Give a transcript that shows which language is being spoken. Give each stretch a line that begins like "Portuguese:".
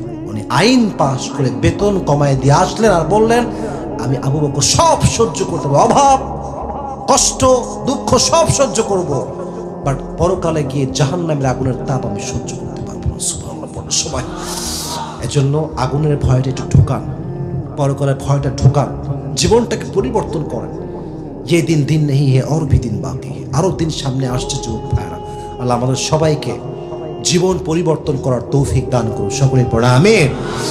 Bangla: উনি আইন পাশ করে বেতন কমায় দিয়ে আসলেন আর বললেন, আমি আবু বকর সব সহ্য করতে পারবো, অভাব, কষ্ট, দুঃখ সব সহ্য করব, বাট পরকালে গিয়ে জাহান্নামের আগুনের তাপ আমি সহ্য করতে পারবো না। সুবহানাল্লাহ বলো সবাই। এজন্য আগুনের ভয়টা একটু ঢোকান, পরকালের ভয়টা ঢোকান, জীবনটাকে পরিবর্তন করেন।
Hindi: ये दिन दिन नहीं है और भी दिन बाकी है,
Bangla: আরো দিন সামনে আসছে যুবক ভাইরা। আল্লাহ আমাদের সবাইকে জীবন পরিবর্তন করার তৌফিক দান করুন। সকলে পড়া আমিন।